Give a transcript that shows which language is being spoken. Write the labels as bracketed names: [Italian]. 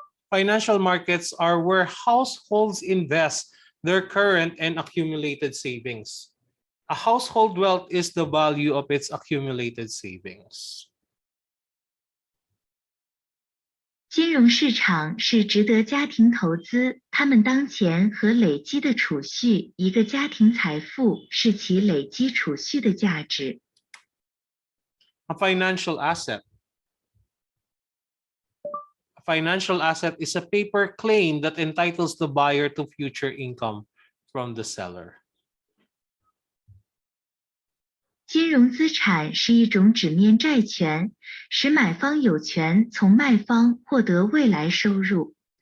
[English] Financial markets are where households invest their current and accumulated savings. A household wealth is the value of its accumulated savings. [Chinese] 金融市场是值得家庭投资他们当前和累积的储蓄，一个家庭财富是其累积储蓄的价值。 [English] A financial asset. A financial asset is a paper claim that entitles the buyer to future income from the seller. [Chinese] 金融资产是一种纸面债权，使买方有权从卖方获得未来收入。